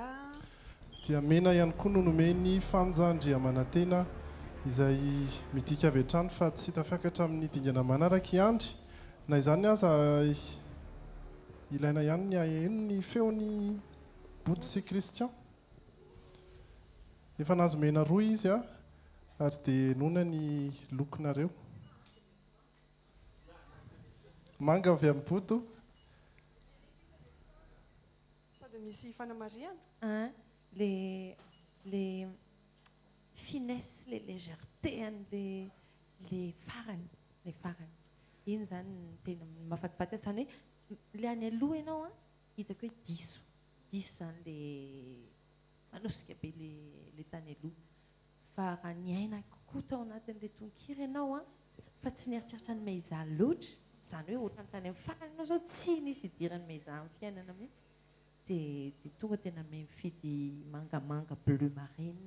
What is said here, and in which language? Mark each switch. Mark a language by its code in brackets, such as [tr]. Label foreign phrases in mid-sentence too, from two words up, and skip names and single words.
[mg] dia mena ihany koa no nomeny fanjandriamanantena izay midika avy hatrany fa tsy tafiakatra amin'ny dingana manaraka iandry na izany aza ilaina ihany eno ny feony body sy kristian efa nazo mena roa izy a ary dia nona ny lokonareo manga avy amin'ny bodo misy fanamariana [fr] les finesse les légèreté [mg] les farany iny zany tena mahafatifaty azy zany hoe le any aloha ianao a hitako hoe diso zany le manosika be le tany aloha fa raha ny aina kokoa tao anatin'le tonkiry ianao a fa tsy nieritreritra ny maiza loatra zany hoe ohatrany tany amin'ny farany anao zao tsy nisy idirany maiza amin'ny fiainana mihitsy de tonga tena mahay mifidy mangamanga [fr] bleu marine